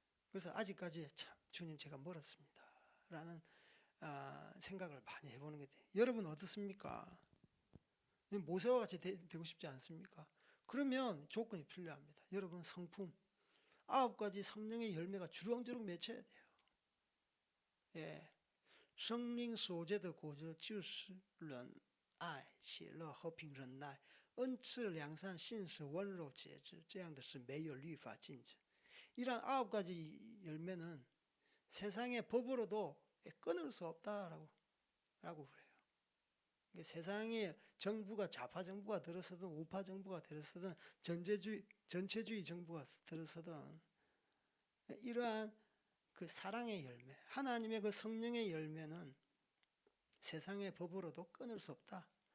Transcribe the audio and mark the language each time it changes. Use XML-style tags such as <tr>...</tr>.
<ko>그래서 아직까지 참 주님 제가 멀었습니다. 라는 생각을 많이 해보는 게 돼요. 여러분 어떻습니까? 모세와 같이 되고 싶지 않습니까? 그러면 조건이 필요합니다. 여러분 성품 9가지 성령의 열매가 주렁주렁 맺혀야 돼요.</ko> <zh>生命所结的果子就是仁爱、喜乐、和平、忍耐、恩慈、良善、信实、温柔、节制，这样的是没有律法禁止。</zh> <ko>이런 9가지 열매는 세상의 법으로도 끊을 수 없다라고 그래요. 세상의 정부가 좌파 정부가 들어서든 우파 정부가 들어서든 전체주의 정부가 들어서든 이러한 그 사랑의 열매, 하나님의 그 성령의 열매는 세상의 법으로도 끊을 수 없다.</ko>